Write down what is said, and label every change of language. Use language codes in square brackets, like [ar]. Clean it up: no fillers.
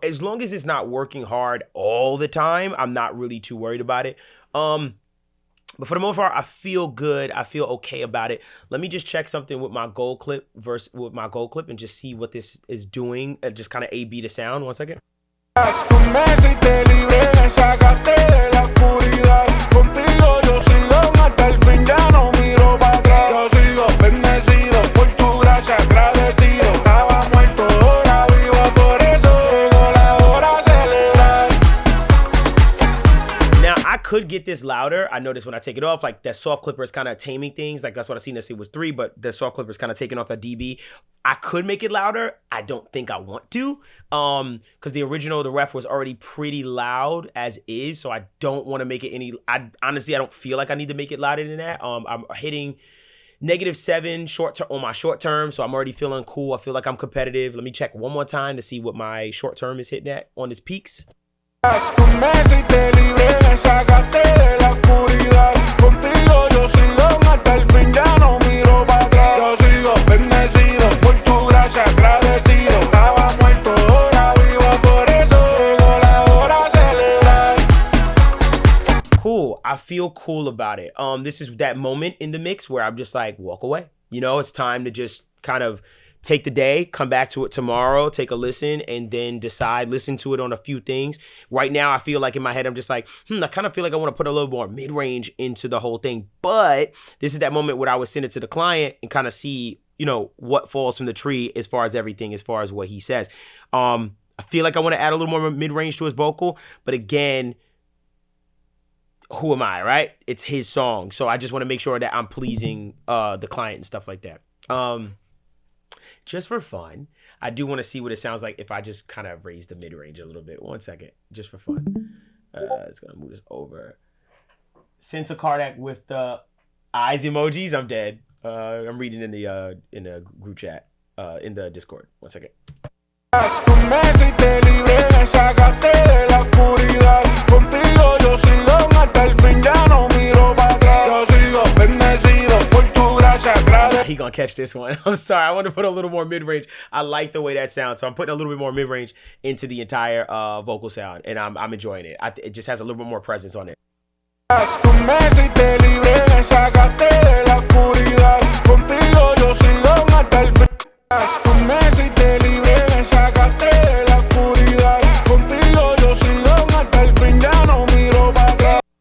[en] As long as it's not working hard all the time, I'm not really too worried about it. But for the most part, I feel good. I feel okay about it. Let me just check something with my gold clip and just see what this is doing. Just kind of A/B the sound. 1 second. [es] Tú me hiciste libre, me sacaste de la oscuridad. Contigo yo sigo hasta el fin, ya no miro para atrás. Yo sigo bendecido por tu gracia, agradecido. Estaba muerto, ahora vivo, por eso llegó la hora a celebrar. [en] Now, I could get this louder. I noticed when I take it off, like that soft clipper is kind of taming things. Like that's what I seen. It was 3, but the soft clipper is kind of taking off a dB. I could make it louder. I don't think I want to, because the ref was already pretty loud as is. So I don't want to make it any. Honestly, I don't feel like I need to make it louder than that. I'm hitting -7 on my short term, so I'm already feeling cool. I feel like I'm competitive. Let me check one more time to see what my short term is hitting at on its peaks. [es] Tú me hiciste libre, me sacaste de la oscuridad. Contigo yo sigo hasta el fin, ya no miro para atrás. Yo sigo bendecido por tu gracia, agradecido. Estaba muerto, ahora vivo, por eso llegó la hora a celebrar. [en] Cool. I feel cool about it. This is that moment in the mix where I'm just like, walk away. You know, it's time to just kind of take the day, come back to it tomorrow, take a listen, and then decide, listen to it on a few things. Right now, I feel like in my head, I'm just like, I kind of feel like I want to put a little more mid-range into the whole thing. But this is that moment where I would send it to the client and kind of see, you know, what falls from the tree as far as everything, as far as what he says. I feel like I want to add a little more mid-range to his vocal. But again, who am I, right? It's his song. So I just want to make sure that I'm pleasing the client and stuff like that. Just for fun, I do want to see what it sounds like if I just kind of raise the mid-range a little bit. 1 second, just for fun. It's going to move this over. Sent to Cardec with the eyes emojis. I'm dead. I'm reading in the group chat, in the Discord. 1 second. [es] Tú me hiciste libre, me sacaste de la oscuridad. Contigo yo sigo hasta el fin, ya no miro para atrás. Yo sigo bendecido por tu gracia, agradecido. [en] He gonna catch this one. I'm sorry. I want to put a little more mid-range. I like the way that sounds, so I'm putting a little bit more mid-range into the entire vocal sound, and I'm enjoying it. It just has a little bit more presence on it. [es] Tú me hiciste libre, me sacaste de la oscuridad. Contigo yo sigo hasta el fin. Tú me hiciste libre, me sacaste de la oscuridad. Contigo yo sigo hasta el fin, ya no miro para atrás.